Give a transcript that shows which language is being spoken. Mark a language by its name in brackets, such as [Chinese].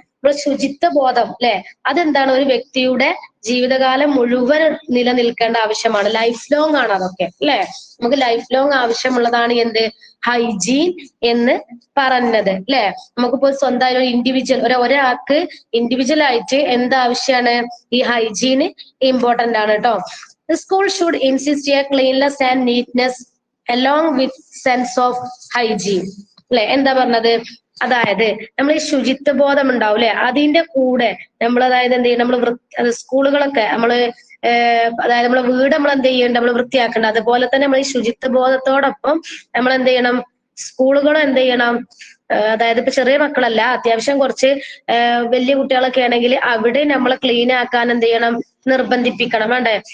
[Malayalam] നമ്മൾ ശുചിത്വ ബോധം അല്ലെ, അതെന്താണ്? ഒരു വ്യക്തിയുടെ ജീവിതകാലം മുഴുവൻ നിലനിൽക്കേണ്ട ആവശ്യമാണ്. ലൈഫ് ലോങ് ആണ് അതൊക്കെ അല്ലെ. നമുക്ക് ലൈഫ് ലോങ് ആവശ്യമുള്ളതാണ് എന്ത്? ഹൈജീൻ എന്ന് പറഞ്ഞത് അല്ലെ. നമുക്കിപ്പോ സ്വന്തമായി ഒരു ഇൻഡിവിജ്വൽ ഒരാൾക്ക് ഇൻഡിവിജ്വൽ ആയിട്ട് എന്താവശ്യമാണ്? ഈ ഹൈജീന് ഇമ്പോർട്ടന്റ് ആണ് കേട്ടോ. [English] The school should insist a cleanliness and neatness along with sense of hygiene. [Malayalam] അല്ലെ, എന്താ പറഞ്ഞത്? അതായത് നമ്മൾ ഈ ശുചിത്വ ബോധം ഉണ്ടാവും അല്ലെ, അതിന്റെ കൂടെ നമ്മൾ അതായത് എന്ത് ചെയ്യും? നമ്മൾ സ്കൂളുകളൊക്കെ അതായത് നമ്മളെ വീട് നമ്മൾ എന്ത് ചെയ്യണ്ട? നമ്മൾ വൃത്തിയാക്കേണ്ട. അതുപോലെ തന്നെ നമ്മൾ ഈ ശുചിത്വ ബോധത്തോടൊപ്പം നമ്മൾ എന്ത് ചെയ്യണം? സ്കൂളുകളും എന്ത് ചെയ്യണം? അതായത് ഇപ്പൊ ചെറിയ മക്കളല്ല, അത്യാവശ്യം കുറച്ച് വലിയ കുട്ടികളൊക്കെ ആണെങ്കിൽ അവിടെ നമ്മളെ ക്ലീൻ ആക്കാൻ എന്ത് ചെയ്യണം? നിർബന്ധിപ്പിക്കണം. വേണ്ടേ?